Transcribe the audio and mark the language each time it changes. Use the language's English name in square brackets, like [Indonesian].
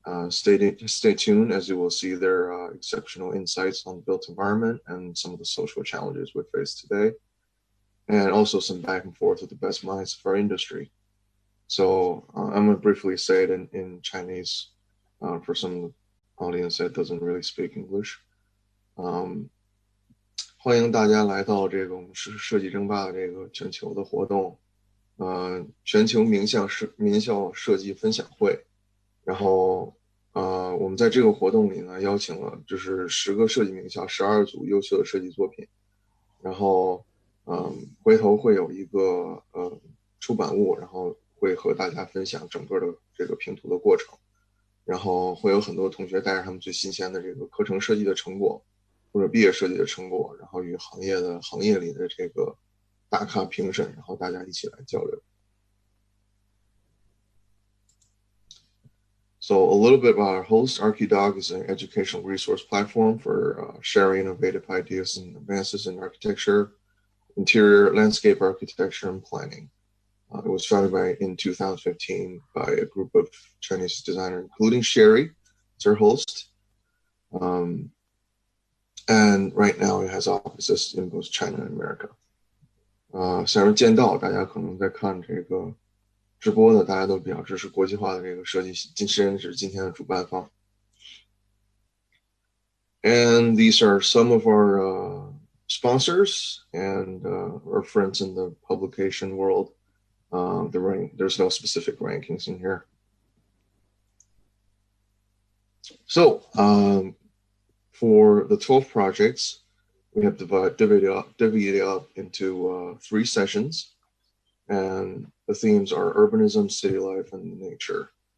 [English] Stay tuned, as you will see their exceptional insights on the built environment and some of the social challenges we face today, and also some back and forth with the best minds of our industry. So I'm going to briefly say it in Chinese for some audience that doesn't really speak English. [Chinese] 欢迎大家来到这个我们设计争霸的这个全球的活动，全球名校设计分享会。然后我们在这个活动里呢，邀请了就是10个设计名校，12组优秀的设计作品。然后回头会有一个出版物，然后会和大家分享整个的这个评图的过程。然后会有很多同学带着他们最新鲜的这个课程设计的成果，或者毕业设计的成果，然后与行业里的这个大咖评审，然后大家一起来交流。 [English] So a little bit about our host. ArchiDog is an educational resource platform for sharing innovative ideas and advances in architecture, interior, landscape architecture, and planning. It was founded in 2015 by a group of Chinese designers, including Sherry, it's our host. And right now it has offices in both China and America. [Chinese] 想要见到大家可能在看这个直播的，大家都比较支持国际化的这个设计实验室今天的主办方。 [English] And these are some of our sponsors and our friends in the publication world. There's no specific rankings in here. So for the 12 projects, we have divided up into 3 sessions, and the themes are urbanism, city life, and nature.